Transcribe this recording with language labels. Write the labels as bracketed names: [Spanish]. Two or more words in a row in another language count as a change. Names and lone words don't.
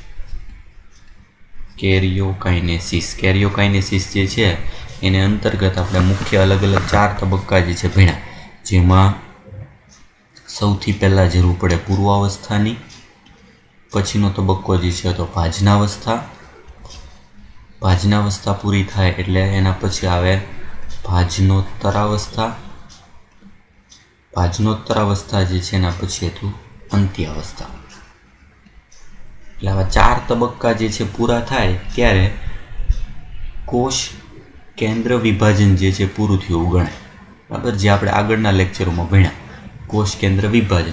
[Gujarati] કેરિયોકાઇનેસિસ કેરિયોકાઇનેસિસ જે છે એને અંતર્ગત આપણે મુખ્ય અલગ અલગ 4 તબક્કા જે છે ભણ્યા, જેમાં સૌથી પહેલા જરૂર પડે પૂર્વાવસ્થાની, પછીનો તબક્કો જે છે તો ભાજનાવસ્થા। ભાજનાવસ્થા પૂરી થાય એટલે એના પછી આવે ભાજનોત્તરાવસ્થા। ભાજનોત્તરાવસ્થા જે છે એના પછી હતું અંત્યાવસ્થા। એટલે આવા 4 તબક્કા જે છે પૂરા થાય ત્યારે કોષ કેન્દ્ર વિભાજન જે છે પૂરું થયું ગણાય। બરાબર, જે આપણે આગળના લેક્ચરોમાં ભણ્યા કોષ કેન્દ્ર વિભાજન।